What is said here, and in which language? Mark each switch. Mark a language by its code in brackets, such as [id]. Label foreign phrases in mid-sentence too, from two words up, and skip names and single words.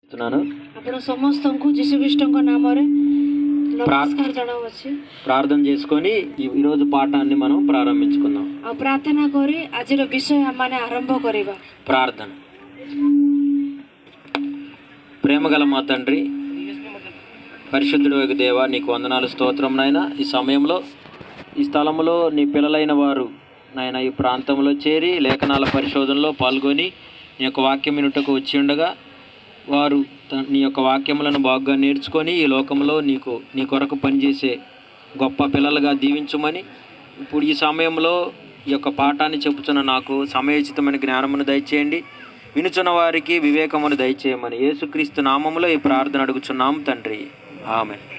[or] ଆପଣ ସମସ୍ତଙ୍କୁ ଯୀଶୁଖ୍ରୀଷ୍ଟଙ୍କ ନାମରେ ନମସ୍କାର ଜଣାଉଛି। [te] ప్రార్థన చేసుకొని ఈరోజు పాఠాన్ని మనం ప్రారంభించుకుందాం। [or] ଆଉ ପ୍ରାର୍ଥନା କରି ଆଜିର ବିଷୟ ଆମେ ଆରମ୍ଭ କରିବା। [te] ప్రార్థన। ప్రేమగల మా తండ్రి, పరిశుద్ధుడైన దేవా, నీకు వందనాలు, స్తోత్రం నాయనా। ఈ సమయంలో ఈ స్థలంలో నీ పిల్లలైన వారు నాయన ఈ ప్రాంతంలో చేరి లేఖనాల పరిశోధనలో పాల్గొని నీ యొక్క వాక్యం వినుటకు వచ్చి ఉండగా వారు నీ యొక్క వాక్యములను బాగా నేర్చుకొని ఈ లోకంలో నీ కొరకు పనిచేసే గొప్ప పిల్లలుగా దీవించమని ఇప్పుడు ఈ సమయంలో ఈ యొక్క పాఠాన్ని చెప్పుచున్న నాకు సమయోచితమైన జ్ఞానమును దయచేయండి, వినుచున్న వారికి వివేకమును దయచేయమని యేసుక్రీస్తు నామములో ఈ ప్రార్థన అడుగుచున్నాం తండ్రి, ఆమేన్।